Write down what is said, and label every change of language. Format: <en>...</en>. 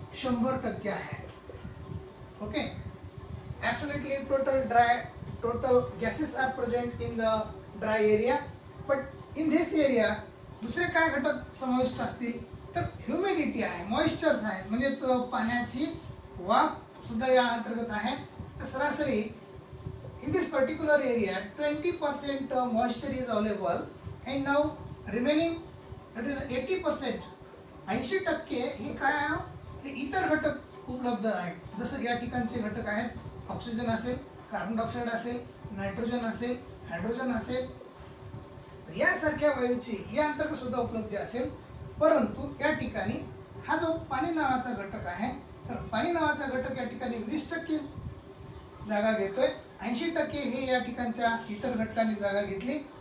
<mr>100% आहे. Okay, absolutely</mr> <en>total gases are present in the dry area, but in this area</en> <mr>दुसरे काय घटक समाविष्ट असतील तर ह्युमिडिटी आहे, मॉइश्चर्स आहेत, म्हणजेच पाण्याची वाफ सुद्धा या अंतर्गत आहे. तर सरासरी</mr> <en>in this particular area 20% moisture is available and now remaining that is 80%,</en> <mr>80% हे काय आहे? हे इतर घटक उपलब्ध आहेत. जसं या ठिकाणचे घटक आहेत ऑक्सिजन असेल, कार्बन डायऑक्साईड असेल, नायट्रोजन असेल, हायड्रोजन असेल, यासारख्या वायूची या अंतर्गत सुद्धा उपलब्धी असेल. परंतु या ठिकाणी हा जो पाणी नावाचा घटक आहे, तर पाणी नावाचा घटक या ठिकाणी 20% जागा घेतोय, 80% हे या ठिकाणच्या इतर घटकांनी जागा घेतली.</mr>